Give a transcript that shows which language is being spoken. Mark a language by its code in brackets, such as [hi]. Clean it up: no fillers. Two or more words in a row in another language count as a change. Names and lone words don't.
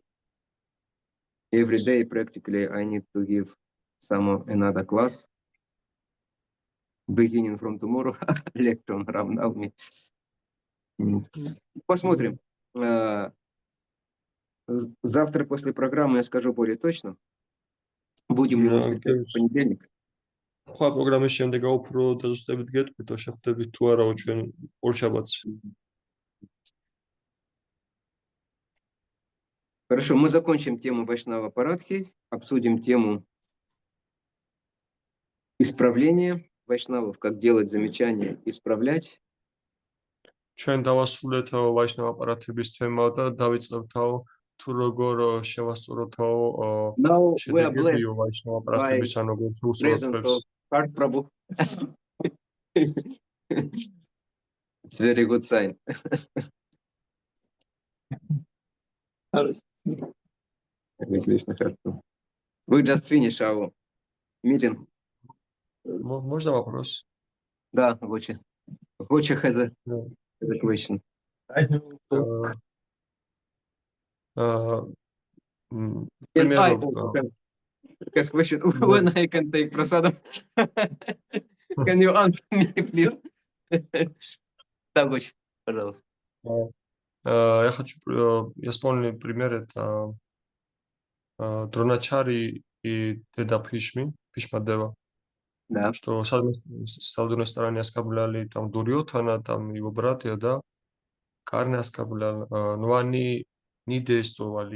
[en] Every day, practically, I need to give another class. Beginning from tomorrow, lecture around me. [ru] Посмотрим. Завтра после программы я скажу более точно. Будем ли мы встречаться в понедельник? [ka] Სხვა პროგრამის შემდეგ უფრო დაზუსტებით გეტყვით, შეხვდებით თუ არა ჩვენ ორ შაბათს. [ru] Хорошо, мы закончим тему Вайшнава Парадхи, обсудим тему исправления вайшнавов, как делать замечания, исправлять. [ka] ჩვენ დავასრულეთ ვაიშნავა პარათების თემა და დავიწყებთ თუ როგორ შევასწოროთ შედეგები ვაიშნავა პარათების ან როგორ შეუსწავლებს. [en] Prabhu. It's very good sign. We just finished our meeting. [ru] Можно вопрос? [en] Да, Гоча. Гоча has a question. Question. When I can take prasadam? Can you answer me, please? [ru] Да, Гоча, пожалуйста. Я я вспомнил пример, это Дроначари и Деда Пишмадева. Да. Что с одной стороны оскорбляли там Дурьотана, там его братья, да, Карны оскорбляли, но они не действовали.